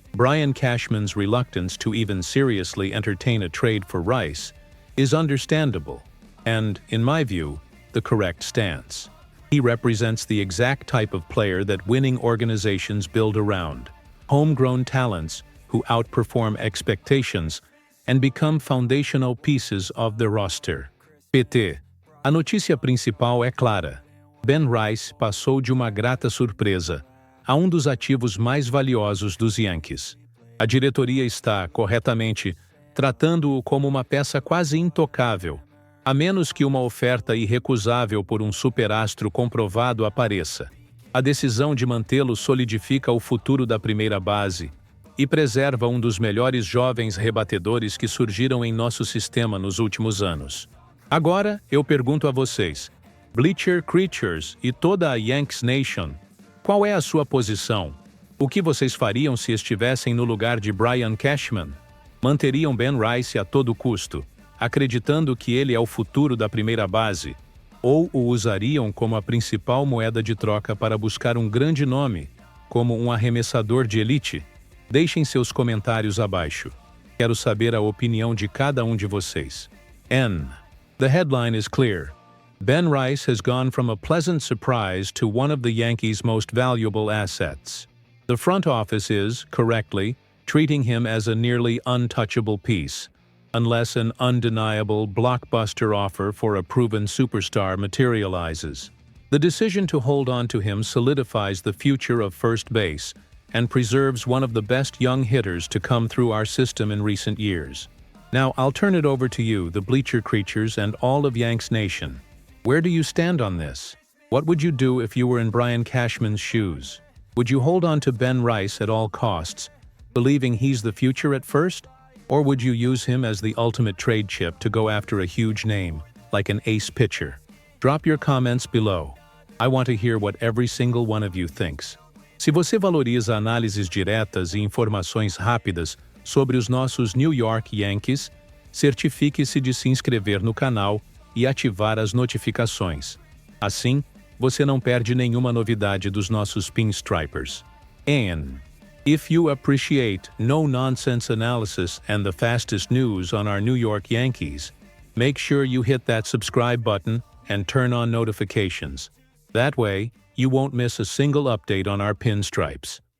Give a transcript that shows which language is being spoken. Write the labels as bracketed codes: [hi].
[en] Brian Cashman's reluctance to even seriously entertain a trade for Rice is understandable and, in my view, the correct stance. He represents the exact type of player that winning organizations build around: homegrown talents who outperform expectations and become foundational pieces of the roster. PT. [pt] A notícia principal é clara. Ben Rice passou de uma grata surpresa a um dos ativos mais valiosos dos Yankees. A diretoria está, corretamente, tratando-o como uma peça quase intocável, a menos que uma oferta irrecusável por um superastro comprovado apareça. A decisão de mantê-lo solidifica o futuro da primeira base e preserva um dos melhores jovens rebatedores que surgiram em nosso sistema nos últimos anos. Agora, eu pergunto a vocês, Bleacher Creatures e toda a Yankees Nation, qual é a sua posição? O que vocês fariam se estivessem no lugar de Brian Cashman? Manteriam Ben Rice a todo custo, acreditando que ele é o futuro da primeira base, ou o usariam como a principal moeda de troca para buscar um grande nome, como um arremessador de elite? Deixem seus comentários abaixo. Quero saber a opinião de cada um de vocês. [en] N. The headline is clear. Ben Rice has gone from a pleasant surprise to one of the Yankees' most valuable assets. The front office is, correctly, treating him as a nearly untouchable piece, unless an undeniable blockbuster offer for a proven superstar materializes. The decision to hold on to him solidifies the future of first base and preserves one of the best young hitters to come through our system in recent years. Now, I'll turn it over to you, the Bleacher Creatures, and all of Yanks Nation. Where do you stand on this? What would you do if you were in Brian Cashman's shoes? Would you hold on to Ben Rice at all costs, believing he's the future at first? Or would you use him as the ultimate trade chip to go after a huge name, like an ace pitcher? Drop your comments below. I want to hear what every single one of you thinks. [pt] Se você valoriza análises diretas e informações rápidas sobre os nossos New York Yankees, certifique-se de se inscrever no canal e ativar as notificações. Assim, você não perde nenhuma novidade dos nossos pinstripers. [en] And if you appreciate no-nonsense analysis and the fastest news on our New York Yankees, make sure you hit that subscribe button and turn on notifications. That way, you won't miss a single update on our pinstripes.